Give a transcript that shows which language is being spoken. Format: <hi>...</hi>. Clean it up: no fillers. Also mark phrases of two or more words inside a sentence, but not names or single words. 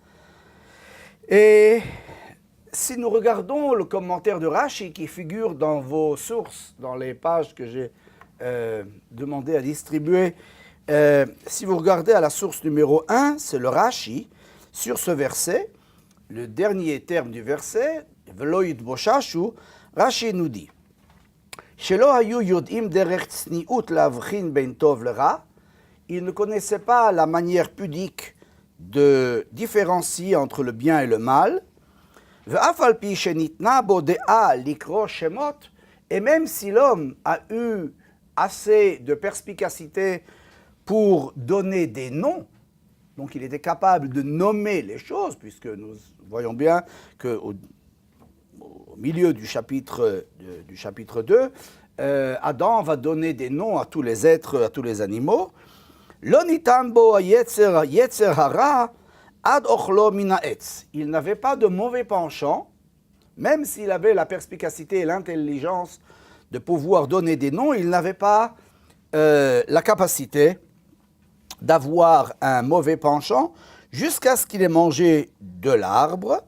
<fr>Et si nous regardons le commentaire de Rashi qui figure dans vos sources, dans les pages que j'ai demandé à distribuer Si vous regardez à la source numéro 1, c'est le Rashi, sur ce verset, le dernier terme du verset,</fr> <he>ולא יתבוששו,</he> <fr>Rashi nous dit</fr> <he>שלא היו יודעים דרך צניעות להבחין בין טוב לרע.</he> <fr>Il ne connaissait pas la manière pudique de différencier entre le bien et le mal.</fr> <he>ואף על פי שניתנה בו דעה לקרוא שמות.</he> <fr>Et même si l'homme a eu assez de perspicacité pour donner des noms, donc il était capable de nommer les choses, puisque nous voyons bien qu'au milieu du chapitre 2, Adam va donner des noms à tous les êtres, à tous les animaux.</fr> <he>לא ניתן בו יצר הרע עד אכלו מן העץ.</he> <fr>Il n'avait pas de mauvais penchant, même s'il avait la perspicacité et l'intelligence de pouvoir donner des noms, il n'avait pas la capacité d'avoir un mauvais penchant jusqu'à ce qu'il ait mangé de l'arbre.</fr>